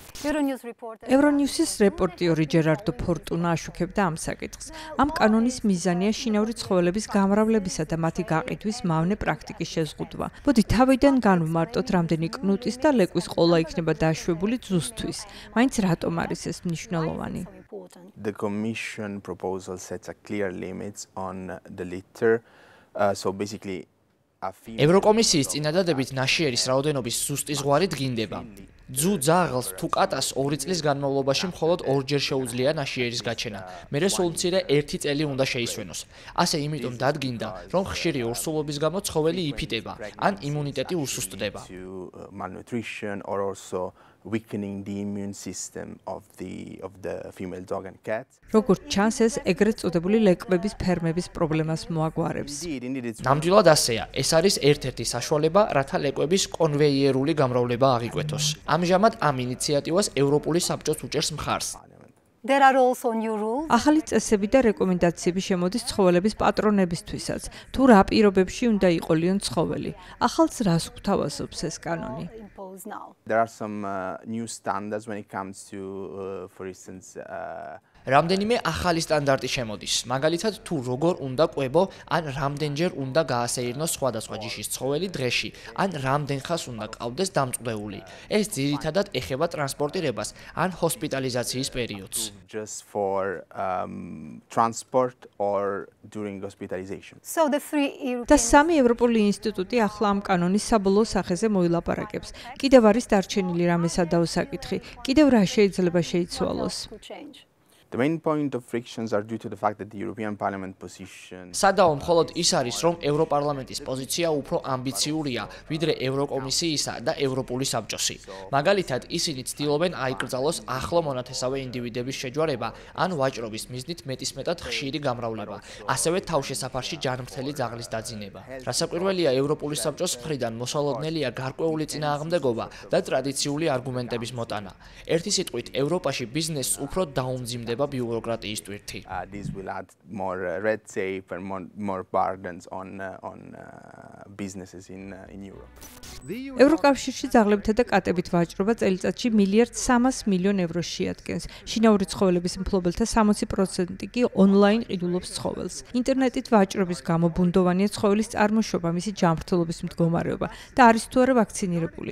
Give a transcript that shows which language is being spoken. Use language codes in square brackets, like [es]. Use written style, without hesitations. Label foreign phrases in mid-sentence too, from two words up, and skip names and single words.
[ka] ევრონიუსის რეპორტიორი ჯერარდო ფორტუნა აშუქებდა ამ საკითხს. ამ კანონის მიზანია შინაური ცხოველების გამრავლებისა და მათი გაყიდვის მავნე პრაქტიკის შეზღუდვა. მოდი თავიდან განვმარტოთ, რამდენი კნუტის და ლეკვის ყოლა იქნება დაშვებული ძუსთვის. მაინც რატომ არის ეს მნიშვნელოვანი? [en] The Commission proposal sets a clear limits on the litter. So basically [ka] ევროკომისიის წინადადებით ნაშიერის რაოდენობის ზუსტი ზღვარი დგინდება. ძუ ძაღლს თუ კატას 2 წლის განმავლობაში მხოლოდ 2 ჯერ შეუძლია ნაშიერის გაჩენა. მერე სულ მცირე 1 წელი უნდა შეისვენოს. ასე იმიტომ დადგინდა, რომ ხშირი ორსულობის გამო ცხოველი იფიტება, ან იმუნიტეტი უსუსტდება. [en] weakening the immune system of the female dog and cat. [ka] როგორც ჩანს, ეს ეგრეთ წოდებული ლეკვების ფერმების პრობლემას მოაგვარებს. ნამდვილად ასეა. ეს არის ერთ-ერთი საშუალება, რათა ლეკვების კონვეიერული გამრავლება აღიკვეთოს. ამჟამად ამ ინიციატივას ევროპული საბჭოც უჭერს მხარს. ახალი წესები და რეკომენდაციები შემოდის ცხოველების პატრონებისთვისაც, თუ რა პირობებში უნდა იყოლიონ ცხოველი. ახალს რას გვთავაზობს ეს კანონი? [en] There are some new standards when it comes to, for instance, [ka] რამდენიმე ახალი სტანდარტი შემოდის. მაგალითად, თუ როგორ უნდა ყვებო, ან რამდენჯერ უნდა გაასეირნოს სხვადასხვა ჯიშის ცხოველი დღეში, ან რამდენ ხანს უნდა ყავდეს დამწყვდეული. ეს ძირითადად ეხება ტრანსპორტირებას ან ჰოსპიტალიზაციის პერიოდს. [en] Just for transport or during hospitalization. [ka] და სამი ევროპული ინსტიტუტი ახლა ამ კანონის საბოლოო სახეზე მოილაპარაკებს. კიდევ არის დარჩენილი რამე სადაო საკითხი, კიდევ რა შეიძლება შეიცვალოს? [en] The main point of frictions are due to the fact that the European Parliament position [ka] სადაო მხოლოდ ის არის, რომ ევროპარლამენტის პოზიცია უფრო ამბიციურია, ვიდრე ევროკომისიისა და ევროპული საბჭოსი. მაგალითად, ისინი ცდილობენ აიკრძალოს ახლო მონათესავე ინდივიდების შეჯვარება ან ვაჭრობის მიზნით მეტისმეტად ხშირი გამრავლება, ასევე თავშესაფარში ჯანმრთელი ძაღლის დაძინება. რასაკვირველია, ევროპული საბჭოს მხრიდან მოსალოდნელია გარკვეული წინააღმდეგობა და ტრადიციული არგუმენტების მოტანა. ერთი სიტყვით, ევროპაში ბიზნესს უფრო დაუმძიმდება ბიუროკრატიის ტვირთი. [en] This will add more red tape and more burdens on businesses in Europe. [ka] ევროკავშირში ძაღლებითა და კატებით ვაჭრობა წელიწადში $1.3 მილიარდ შეადგენს. შინაური ცხოველების მფლობელთა 60% კი ონლაინ ყიდულობს ცხოველს. ინტერნეტით ვაჭრობის გამო ბუნდოვანია ცხოველის წარმოშობა, მისი ჯანმრთელობის მდგომარეობა და არის თუ არა ვაქცინირებული.